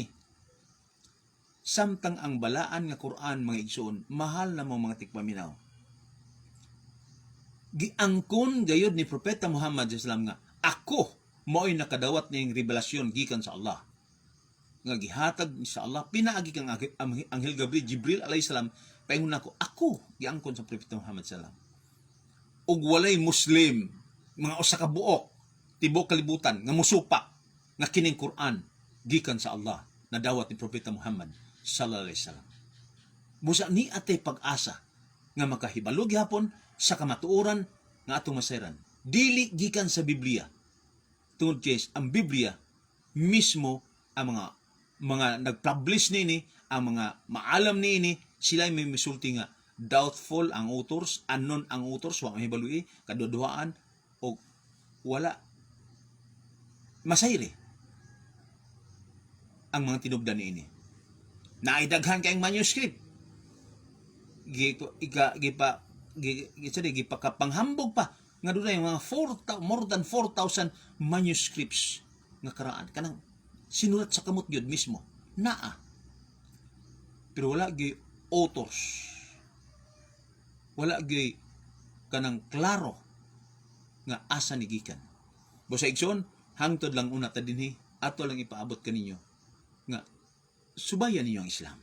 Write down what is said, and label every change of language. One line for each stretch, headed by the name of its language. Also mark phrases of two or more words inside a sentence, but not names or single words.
Cebuano: Samtang ang balaan nga Quran mga igsoon, mahal na mga tikpaminaw. Giangkon gayud ni Propeta Muhammad sallallahu nga ako mao'y nakadawat ning revelasyon gikan sa Allah. Nga gihatag sa Allah pinaagi kang Anghel Jibril
Arabic: عليه السلام
Cebuano: paingon ako giangkon sa Propeta Muhammad sallallahu. Og walay Muslim mga usa ka buok tibok kalibutan nga musupak nga kining Quran gikan sa Allah na dawat ni Propeta Muhammad
Arabic: صلى الله عليه وسلم.
Cebuano: Busa ni atay pag-asa nga makahibalo gihapon sa kamatuoran nga atong masayran. Dili gikan sa Biblia. Tungod kay ang Biblia mismo ang mga nag-publish nini, ang mga maalam nini, sila may misulti nga doubtful ang authors, unknown ang authors, wa mahibalui, kaduduhaan o wala masayri ang mga tinubdan niini. Naidaghan kayong manuscript. Gipakapanghambog pa nga
Filipino: doon yung
Cebuano: mga
English: more than 4,000 manuscripts
Cebuano: nga karaan. Kanang sinulat sa kamot yun mismo. Naa. Pero wala gi authors. Wala gi kanang klaro nga asa ni gikan. Busa igsoon, hangtod lang una ta dinhi, ato lang ipaabot kaninyo nga subayan ninyo ang Islam.